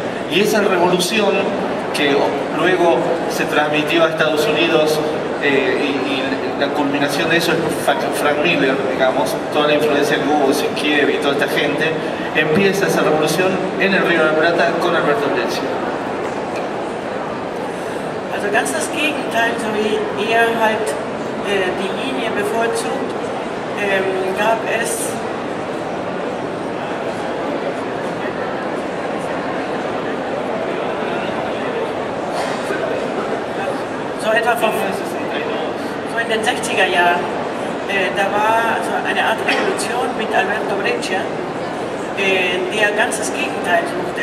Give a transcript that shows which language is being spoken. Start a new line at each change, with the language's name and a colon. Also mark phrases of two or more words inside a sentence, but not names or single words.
Spanish: Y esa revolución que luego se transmitió a Estados Unidos y la culminación de eso es Frank Miller, digamos, toda la influencia que hubo, Sienkiewicz y toda esta gente, empieza esa revolución en el Río de la Plata con Alberto Breccia.
German: Also ganz das Gegenteil, so wie er halt die Linie bevorzugt, gab es so etwa so in den 60er Jahren, da war so eine Art Revolution mit Alberto Breccia, der ganz das Gegenteil suchte.